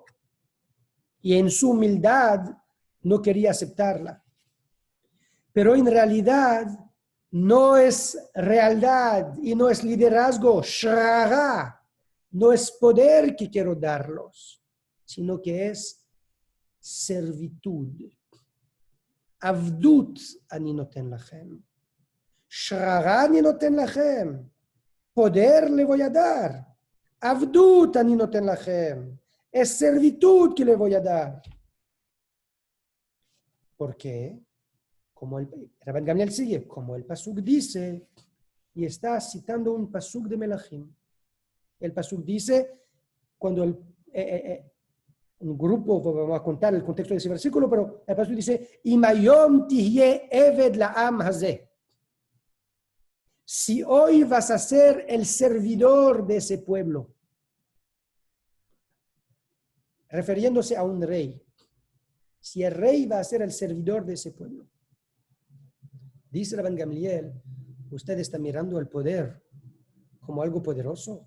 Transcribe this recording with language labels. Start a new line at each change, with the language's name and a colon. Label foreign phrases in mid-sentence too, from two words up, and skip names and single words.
Spanish: Y en su humildad no quería aceptarla. Pero en realidad no es realidad y no es liderazgo, shrara, no es poder que quiero darlos, sino que es servitud.
Hebrew: עבדות אני נותן לכם. שררה אני נותן לכם.
Spanish: Poder le voy a dar.
Hebrew: עבדות אני נותן לכם.
Spanish: Es servitud que le voy a dar. ¿Por qué? Como el Rabban Gamliel sigue, como el pasuk dice, y está citando un pasuk de Melachim. El pasuk dice, cuando un grupo, vamos a contar el contexto de ese versículo, pero el pasuk dice,
Hebrew: אם היום תהיה עבד לעם הזה.
Spanish: Si hoy vas a ser el servidor de ese pueblo, refiriéndose a un rey, si el rey va a ser el servidor de ese pueblo, dice Rabban Gamliel, usted está mirando el poder como algo poderoso.